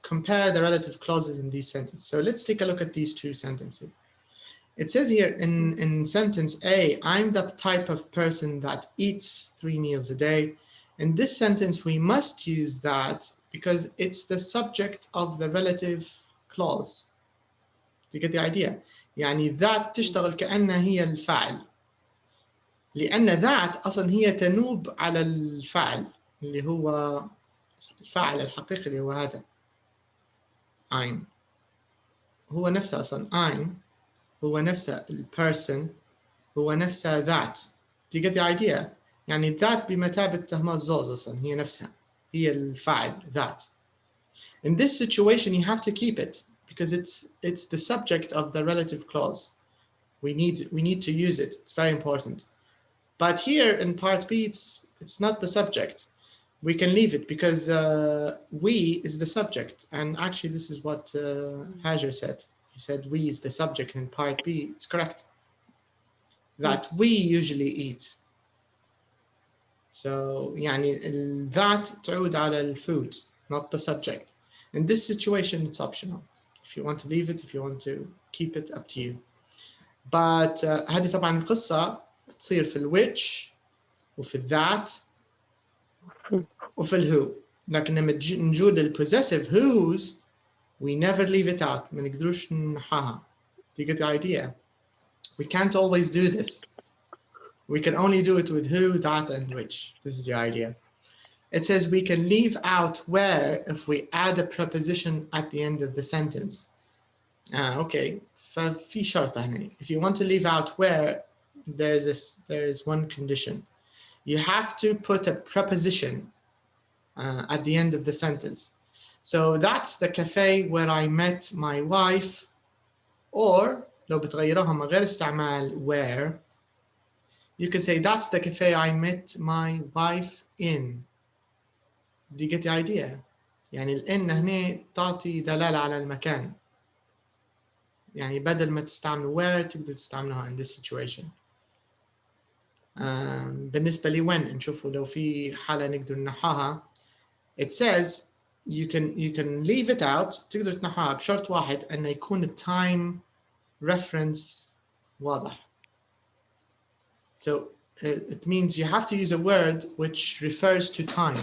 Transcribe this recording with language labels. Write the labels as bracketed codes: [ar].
[en] Compare the relative clauses in these sentences. So let's take a look at these two sentences. It says here in sentence A, I'm the type of person that eats 3 meals a day. In this sentence, we must use that because it's the subject of the relative clause. Do you get the idea? [ar] يعني ذات تشتغل كأنها هي الفاعل. لأن ذات أصلا هي تنوب على الفاعل اللي هو الفاعل الحقيقي اللي هو هذا ein. هو نفسه أصلا ein. هو نفسه البيرسون. هو نفسه ذات. [en] Do you get the idea? [ar] يعني ذات بمثابة تهمة الزوز أصلا هي نفسها. هي الفاعل ذات. [en] In this situation you have to keep it because it's the subject of the relative clause. We need to use it. It's very important. But here in part B, it's not the subject. We can leave it because we is the subject. And actually, this is what Hajar said. He said we is the subject in part B. It's correct. That we usually eat. So, [ar] يعني [en] that [ar] تعود على [en] الfood, not the subject. In this situation, it's optional. If you want to leave it, if you want to keep it, up to you. But [ar] هذه طبعا القصة تصير في الwhich وفي الذات وفي الwho. لكن لما نجود [en] الpossessive whose, we never leave it out. [ar] ما نقدروش نحاها. [en] Do you get the idea? We can't always do this. We can only do it with who, that, and which. This is the idea. It says we can leave out where if we add a preposition at the end of the sentence. Okay. [ar] ففي شرطة هنا. [en] If you want to leave out where, there is one condition. You have to put a preposition at the end of the sentence. So that's the cafe where I met my wife. Or [ar] لو بتغيروها من غير استعمال [en] where, you can say that's the cafe I met my wife in. Do you get the idea? [ar] يعني الإن هنا تعطي دلالة على المكان. يعني بدل ما تستعملوا where تقدروا تستعملوها [en] in this situation. [ar] بالنسبة لي when نشوفوا لو في حالة نقدر نحاها. [en] It says you can leave it out. [ar] تقدر تنحاها بشرط واحد أنه يكون التايم reference واضح. [en] So it means you have to use a word which refers to time.